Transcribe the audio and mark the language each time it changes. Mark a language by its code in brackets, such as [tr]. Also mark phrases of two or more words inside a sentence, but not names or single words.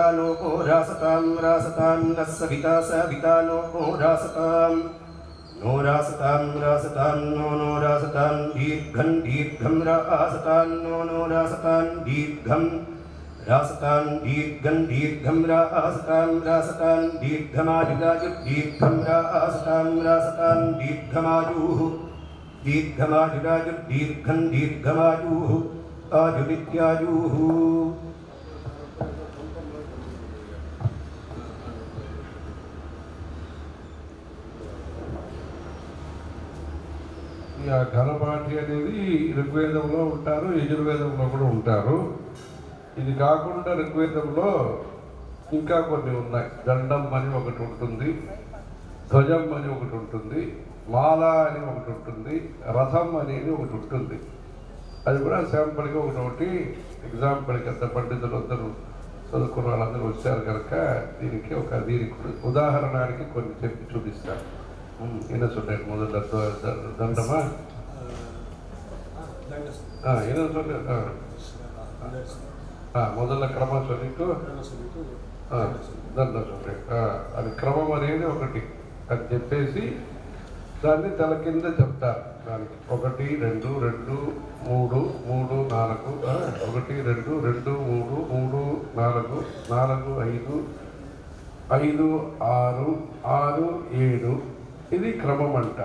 [sa] नो रासतां न सविता सविता नो रासतां नो रासतां रासतां नो रासतां दीर्घं दीर्घं रासतां नो रासतां दीर्घं रासतां दीर्घं दीर्घं रासतां दीर्घमायुरायुः दीर्घं रासतां दीर्घमायुः दीर्घमायुरायुः दीर्घं दीर्घमायुः आयुरित्यायुः [te] ఘనపాఠి అనేది ఋగ్వేదంలో ఉంటారు, యజుర్వేదంలో కూడా ఉంటారు. ఇది కాకుండా ఋగ్వేదంలో ఇంకా కొన్ని ఉన్నాయి. దండం అని ఒకటి ఉంటుంది, ధ్వజం అని ఒకటి ఉంటుంది, మాల అని ఒకటి ఉంటుంది, రథం అనేది ఒకటి ఉంటుంది. అది కూడా శాంపుల్గా ఒకటి ఎగ్జాంపుల్కి అంత పండితులు అందరూ చదువుకున్న వాళ్ళందరూ వచ్చారు కనుక దీనికి ఉదాహరణకి కొన్ని చెప్పి చూపిస్తారు. [ta] என்ன சொல்றேன் முதல்ல தண்டமா என்ன சொல்ற முதல்ல క్రమం சொல்லிட்டு దండం சொல்றேன். [te] అది క్రమం అనేది ఒకటి అని చెప్పేసి దాన్ని తల కింద చెప్తారు. దానికి 1 2 2 3 3 4 1 2 2 3 3 4 4 5 5 6 6 7 ఇది క్రమం అంటారు.